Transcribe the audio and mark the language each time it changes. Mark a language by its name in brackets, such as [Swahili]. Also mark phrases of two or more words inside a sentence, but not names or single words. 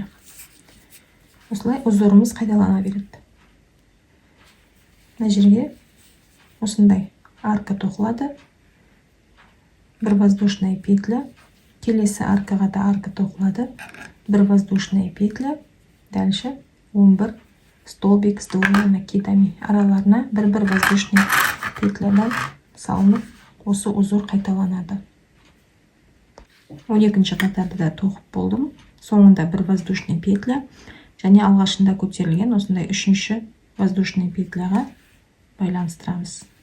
[Kazakh] Осылай узорымыз қайталана береді. Мына жерге осындай арка тоқылады. Бір [Russian] воздушная петля, [Kazakh] келесі аркаға да арка тоқылады. [Russian] Бір воздушная петля, дальше 11 столбик с двумя накидами. [Kazakh] Араларына бір [Russian] воздушный петлядан [Kazakh] салынып, осы узор қайталанады. 12-ші қатарды да тоқып болдым. Соңында бір [Russian] воздушный петля, [Kazakh] және алғашында көтерілген осындай 3-ші [Russian] воздушный петляға [Kazakh] байланыстырамыз.